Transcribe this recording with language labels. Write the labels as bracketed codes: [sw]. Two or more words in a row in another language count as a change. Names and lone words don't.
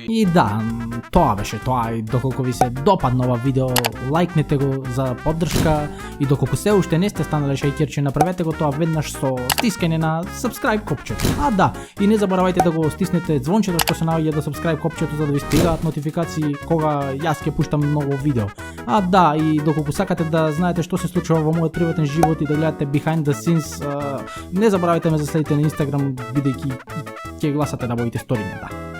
[mk] И да, тоа беше тоа, и доколку ви се допадна ова видео, лајкнете го за поддршка и доколку се уште не сте станале шеќерчи, направете го тоа веднаш со стискање на subscribe копчето. Да, и не заборавајте да го стиснете звончето што се наоѓа до subscribe копчето за да ви стигаат нотификации кога јас ќе пуштам ново видео. Да, и доколку сакате да знаете што се случува во мојот приватен живот и да гледате [en] behind the scenes, [mk] не заборавајте ме да следите на Instagram, бидејќи ќе гласате на моите стории, да.